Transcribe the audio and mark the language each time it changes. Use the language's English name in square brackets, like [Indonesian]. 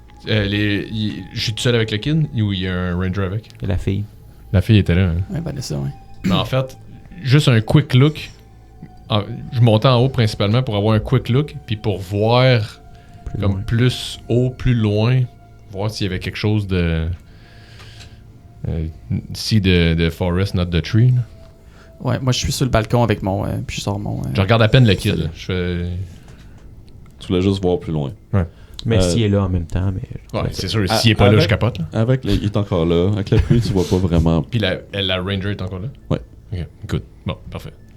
[French] Je suis tout seul avec le kid ou il y a un ranger avec? Et la fille. La fille était là. Hein. Ouais, Vanessa, ouais. Mais en fait, juste un quick look. Je montais en haut principalement pour avoir un quick look, puis pour voir Plus comme loin. plus haut, plus loin, voir s'il y avait quelque chose de. [English] See the forest, not the tree. [French] là. Ouais, moi je suis sur le balcon avec mon. Puis je sors mon. Je regarde à peine le kid. Là. Je fais. Tu voulais juste voir plus loin. Mais s'il est là en même temps, mais. Ouais, c'est sûr, s'il est pas là, avec- je capote. Là. Il est encore là. Avec la pluie, tu vois pas vraiment. Puis la ranger est encore là? Ouais. [English] Ok, good. [French] Bon, parfait.